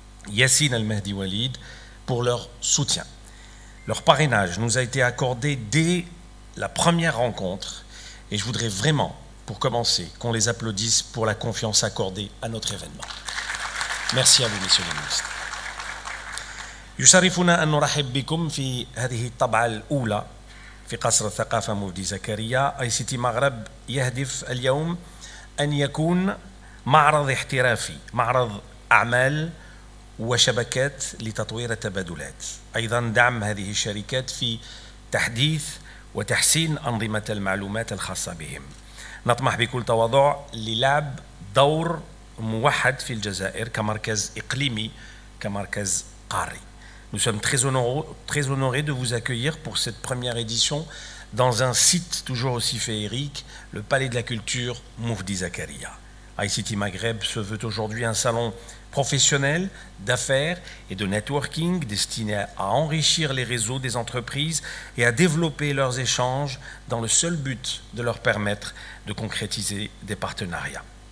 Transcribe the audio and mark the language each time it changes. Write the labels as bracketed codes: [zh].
[fr] Yassine Al-Mahdi Walid, pour leur soutien. Leur parrainage nous a été accordé dès la première rencontre et je voudrais vraiment, pour commencer, qu'on les applaudisse pour la confiance accordée à notre événement. Merci à vous, Messieurs les ministres. [ar] يشرفنا أن نرحب بكم في هذه الطبعة الأولى في قصر الثقافة مفدي زكريا. ICT مغرب يهدف اليوم أن يكون معرض احترافي، معرض أعمال وشبكات لتطوير التبادلات، أيضا دعم هذه الشركات في تحديث وتحسين أنظمة المعلومات الخاصة بهم. نطمح بكل تواضع للعب دور موحد في الجزائر كمركز إقليمي، كمركز قاري. [fr] Nous sommes très honorés de vous accueillir pour cette première édition dans un site toujours aussi féerique, le Palais de la Culture Mufdi Zakaria. ICT Maghreb se veut aujourd'hui un salon professionnel, d'affaires et de networking destiné à enrichir les réseaux des entreprises et à développer leurs échanges dans le seul but de leur permettre de concrétiser des partenariats.